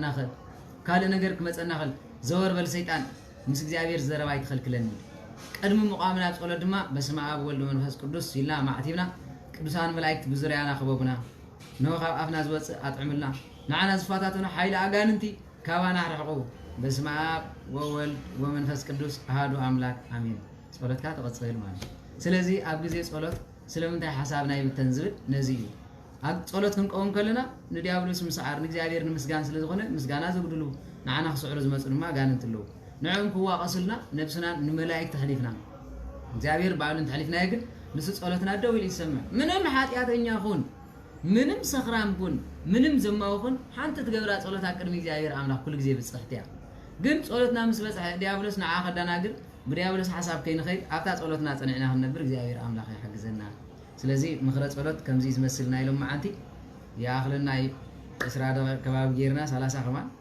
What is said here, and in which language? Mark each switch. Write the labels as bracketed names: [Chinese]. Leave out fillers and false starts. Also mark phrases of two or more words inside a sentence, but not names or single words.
[Tigrinya] ኽእል ካልእ ነገር ክመፀና ኽእል ዘወርበል ሰይጣን ምስ እግዚአብሔር ዘረባ ይትኸልክለኒ ቀድሚ ምቋምና ጸሎት ድማ [Geez] በስመ አብ ወልድ መንፈስ ቅዱስ [Tigrinya] ኢልና ማዕቲብና ቅዱሳን መላእክት ብዙርያና ክበቡና ነው ካብ ኣፍና ዝወፅእ ኣጥዕምልና ንዓና ዝፋታቱና ሓይሊ ኣጋንንቲ ካባና ርሕቁ [Geez] በስመ አብ ወወልድ ወመንፈስ ቅዱስ አሐዱ አምላክ አሜን [Tigrinya] ጸሎትካ ተቀጽል ማለት ስለዚህ ኣብ ግዜ ጸሎት ስለምንታይ ሓሳብና ይብተን ዝብል ነዚ እዩ ኣብ ጸሎት ክንቆም ከለና ንዲያብሎስ ምስዓር ንእግዚአብሔር ንምስጋን ስለዝኾነ ምስጋና ዝግድሉ ንዓና ክስዕሩ ዝመፁ ድማ ኣጋንንት ኣለዉ ንዕኦም ክዋቐሱልና ነብስና ንመላእክት ተሕሊፍና እግዚአብሔር ባዕሉን ተሕሊፍና ግን ንሱ ጸሎትና ደው ኢሉ ይሰምዕ ምንም ኃጢአተኛ ኩን ምንም ሰኽራም ኩን ምንም ዘማው ኩን ሓንቲ ትገብራ ጸሎት ቅድሚ እግዚአብሔር አምላክ ኩሉ ግዜ ብጽሕት እያ ግን ጸሎትና ምስ በጽሐ ዲያብሎስ ንዓ ከዳናግር ብዲያብሎስ ሓሳብ ከይንኸይድ ኣብታ ጸሎትና ጸኒዕና ክንነብር እግዚአብሔር አምላክ ይሕግዘና ስለዚ ምኽረ ጸሎት ከምዚ ዝመስልና ኢሎም መዓንቲ ያኽልና እስራ ደቂቕ ከባቢ ጌርና 30 ከማን